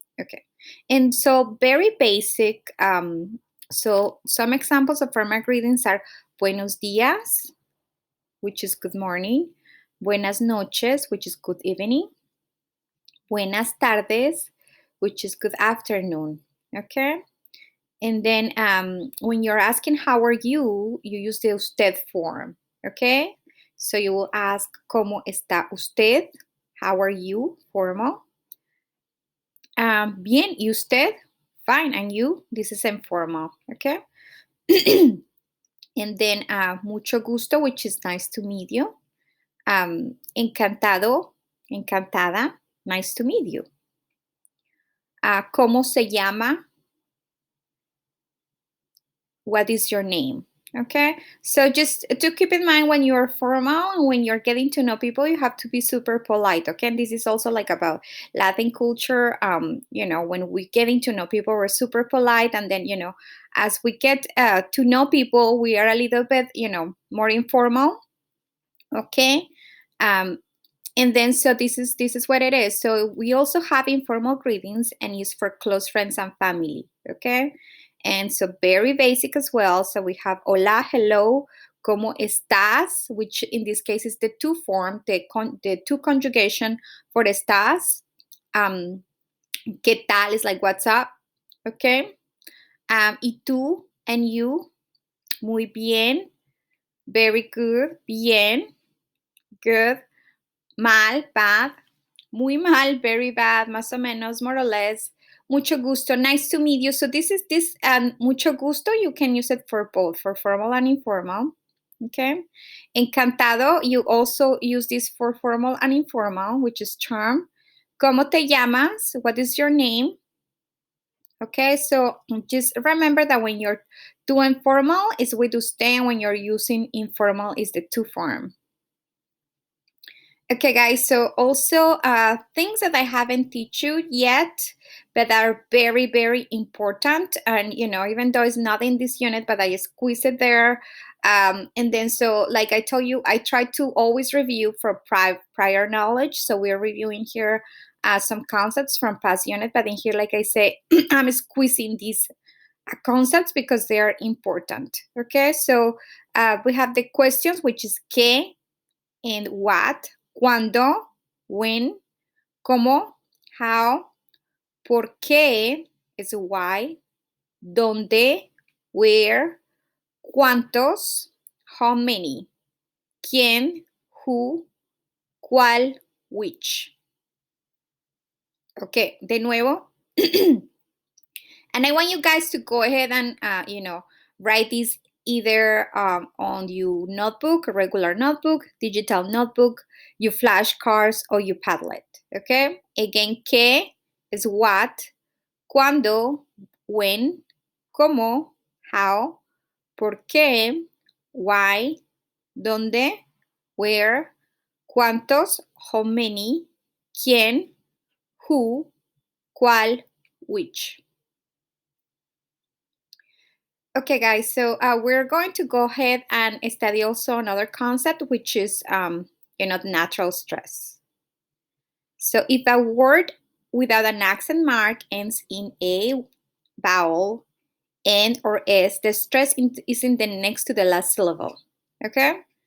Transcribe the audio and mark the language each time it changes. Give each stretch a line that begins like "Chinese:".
English: Okay, and so very basic. So some examples of formal greetings are Buenos dias, which is good morning. Buenas noches, which is good evening. Buenas tardes, which is good afternoon. Okay. And then when you're asking how are you, you use the usted form. Okay.
Spanish: So you will ask, ¿Cómo está usted?
English: How are you? Formal.
Spanish: Bien, ¿y usted?
English: Fine. And you? This is informal. Okay. And then
Spanish: mucho gusto,
English: which is nice to meet you.
Spanish: Encantado, encantada,
English: nice to meet you.
Spanish: ¿Cómo se llama?
English: What is your name? Okay, so just to keep in mind when you're formal and when you're getting to know people, you have to be super polite. Okay, and this is also like about Latin culture. When we getting to know people, we're super polite, and then as we get to know people, we are a little bit more informal. Okay, um, and then so this is what it is. So we also have informal greetings and use for close friends and family. Okay, and so very basic as well. So we have
Spanish: hola,
English: hello,
Spanish: ¿cómo estás?
English: Which in this case is the two form, the two conjugation for estás.
Spanish: ¿Qué tal
English: is like what's up? Okay,
Spanish: y tú
English: and you,
Spanish: muy bien,
English: very good,
Spanish: bien,
English: good,
Spanish: mal,
English: bad,
Spanish: muy mal,
English: very bad,
Spanish: más o menos,
English: more or less.
Spanish: Mucho gusto,
English: nice to meet you. So this is this and
Spanish: mucho gusto.
English: You can use it for both, for formal and informal. Okay.
Spanish: Encantado,
English: you also use this for formal and informal, which is charm.
Spanish: ¿Cómo te llamas?
English: What is your name? Okay, so just remember that when you're doing formal is with usted, when you're using informal is the to form. Okay, guys, so also things that I haven't teach you yet, but are very, very important. And, even though it's not in this unit, but I squeeze it there. And then, so like I told you, I try to always review from prior knowledge. So we're reviewing here some concepts from past unit, but in here, like I say, I'm squeezing these concepts because they are important. Okay, so we have the questions, which is
Spanish: ¿qué?
English: And what,
Spanish: cuándo,
English: when,
Spanish: cómo,
English: how,
Spanish: por qué
English: is why,
Spanish: dónde,
English: where,
Spanish: cuántos,
English: how many,
Spanish: quién,
English: who,
Spanish: cuál,
English: which.
Spanish: Okay, de nuevo.
English: And I want you guys to go ahead and, write these either on your notebook, a regular notebook, digital notebook, your flashcards, or your Padlet. Okay? Again,
Spanish: ¿qué
English: is what,
Spanish: cuándo,
English: when,
Spanish: cómo,
English: how,
Spanish: por qué,
English: why,
Spanish: dónde,
English: where,
Spanish: cuántos,
English: how many,
Spanish: quién,
English: who,
Spanish: cuál,
English: which. Okay, guys, so we're going to go ahead and study also another concept, which is, natural stress. So if a word without an accent mark ends in a vowel, N, or S, the stress is in the next to the last syllable, okay?